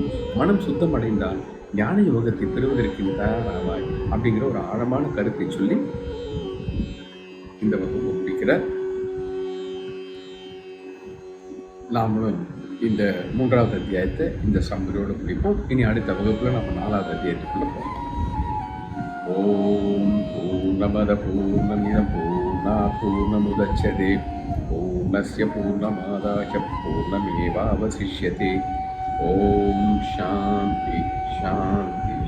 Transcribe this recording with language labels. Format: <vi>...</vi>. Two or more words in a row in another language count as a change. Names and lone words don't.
<ta>மனம் சுத்தமடைந்தால் ஞான யோகத்தை பெறுவதற்கு நீ தயாராவாய் அப்படிங்கிற ஒரு ஆழமான கருத்தை சொல்லி இந்த வகுப்பு முடிக்கிறார். நாமளும் இந்த 3வது அத்தியாயத்தை இந்த சம்மரியோடு முடிப்போம். இனி அடுத்த வகுப்புல நம்ம 4வது அத்தியாயத்துக்குள்ள போகலாம்.</ta> <sa>ओम् पूर्णमदः पूर्णमिदम् पूर्णात् पूर्णमुदच्यते पूर्णस्य पूर्णमादाय पूर्णमेवावशिष्यते. ओम् शान्तिः शान्तिः.</sa>